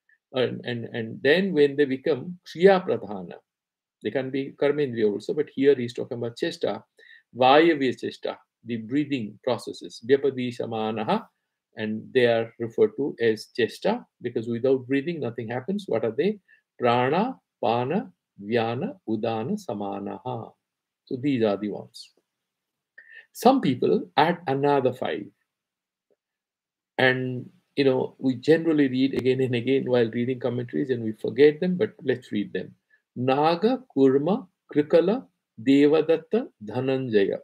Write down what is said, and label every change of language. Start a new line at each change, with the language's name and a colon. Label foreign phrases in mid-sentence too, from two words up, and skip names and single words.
English: And then when they become
Sanskrit: Kriya Pradhana,
English: They can be karmendriya also, but here he's talking about
Sanskrit: chesta, vayavya chesta,
English: the breathing processes, vyapadishamanaha, and they are referred to as chesta because without breathing, nothing happens. What are they?
Sanskrit: Prana, pana, vyana, udana, samanaha.
English: So these are the ones. Some people add another five, and we generally read again and again while reading commentaries and we forget them, but let's read them.
Sanskrit: Naga, Kurma, Krikala, Devadatta, Dhananjaya.